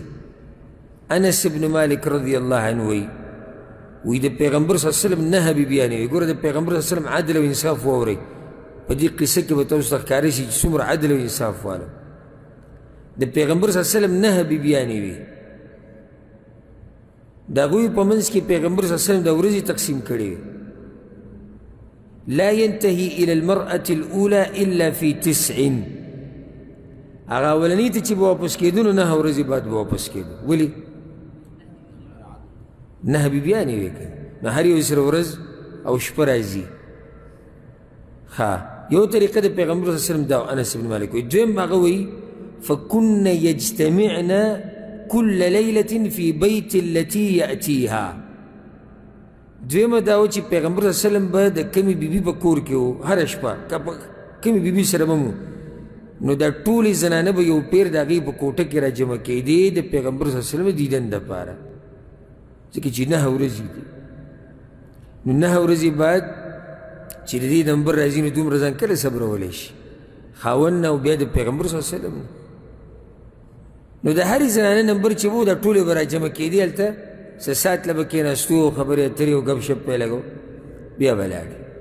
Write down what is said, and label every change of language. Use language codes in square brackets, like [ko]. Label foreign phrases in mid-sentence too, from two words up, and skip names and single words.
[ps] انس ابن مالک رضی الله عنه وی د پیغمبر صلی الله علیه وسلم نهه بیبیانې وي. ګوره د پیغمبر صلی الله علیه وسلم عدل او انصاف واورئ. په دې قصه کې به تاسو ته ښکاره شي چې څومره عدل او انصاف واله. د پیغمبر صلی الله علیه وسلم نهه بیبیانې وي. د هغوی په منځ کې پیغمبر صلی الله علیه وسلم د ورځې تقسیم کړې وي. [ar] لا ينتهي الى المرأة الاولى الا في 9. [ps] هغه اولنۍ ته چې به واپس کېدو نو 9 ورځې بعد به واپس کېدو. ولې؟ 9 بیبیانې وې که نو هر یو سره ورځ او شپه راځي. ښه یو طریقه د پیغمبر صلی الله علیه وسلم دا انس بن مالک وایي. دویم هغه وایي [ar] فكن يجتمعن كل ليلة في بيت التي يأتيها. [ps] دویمه دا و چې پیغمبر صلی الله علیه وسلم به د کمې بیبي په کور کې و هره شپه کمې بیبي سره به مو نو دا ټولې زنانه به یو پیر د هغې په کوټه کې را جمع کېدې د پیغمبر صلی الله علیه وسلم دیدن دپاره ځکه چې 9 ورځې دي نو 9 ورځې بعد چې د دې نمبر راځي نو دومره ځان کله صبرولی شي خاوند نه او بیا د پیغمبر صلی الله علیه وسلم نو د هرې زنانه نمبر چې و دا ټولې به را جمع کېدې هلته څه ساعت له به کېناستو خبرې اترې او ګپ شپ به یې لګو بیا به لاړې